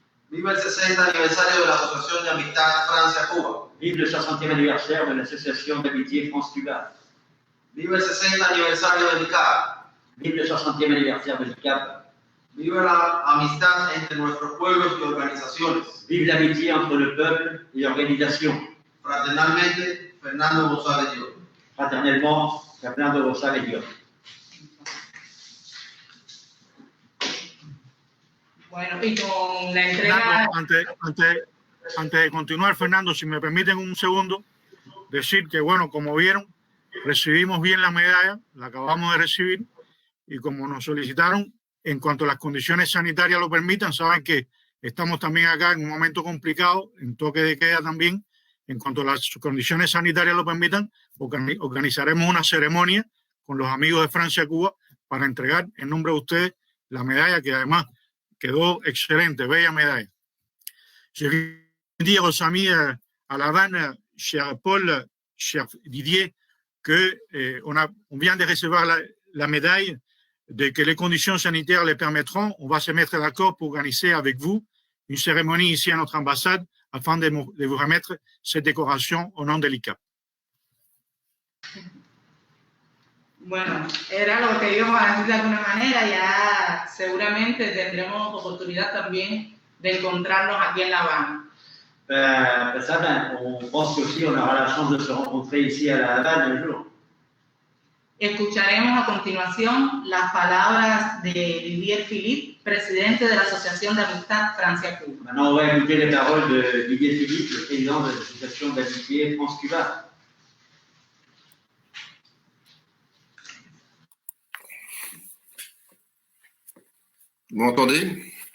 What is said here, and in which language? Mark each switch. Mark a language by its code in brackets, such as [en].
[es] Viva el 60 aniversario de la Asociación de Amistad Francia-Cuba. [fr] Vive le 60e anniversaire de l'Association d'amitié France-Cuba. [es] Viva el 60 aniversario del ICAP. [fr] Vive le 60e anniversaire de l'ICAP. [es] Viva la amistad entre nuestros pueblos y organizaciones. [fr] Vive l'amitié entre le peuple et l'organisation. [es] Fraternalmente, Fernando González Diop. [fr] Fraternellement, Fernando González Diop. [es] Bueno, y con la entrega... Antes de continuar, Fernando, si me permiten un segundo, decir que, bueno, como vieron, recibimos bien la medalla, la acabamos de recibir, y como nos solicitaron, en cuanto a las condiciones sanitarias lo permitan, saben que estamos también acá en un momento complicado, en toque de queda también. En cuanto a las condiciones sanitarias lo permitan, organizaremos una ceremonia con los amigos de Francia-Cuba para entregar en nombre de ustedes la medalla, que además quedó excelente, bella medalla. [fr] Je viens dire aux amis à La Havane, cher Paul, cher Didier, que on vient de recevoir la médaille Dès que les conditions sanitaires le permettront, on va se mettre d'accord pour organiser avec vous une cérémonie ici à notre ambassade afin de vous remettre cette décoration au nom de l'ICAP. [es] Bueno, era lo que íbamos a decir de alguna manera, ya seguramente tendremos oportunidad también de encontrarnos aquí en La Habana. [fr] Ça, on pense qu'aussi on aura la chance de se rencontrer ici à La Havane un jour. [es] Escucharemos a continuación las palabras de Didier Philippe, presidente de la Asociación de Amistad Francia-Cuba. [fr] Maintenant, on va écouter les paroles de Didier Philippe, le président de l'association d'amitié France-Cuba. Vous m'entendez?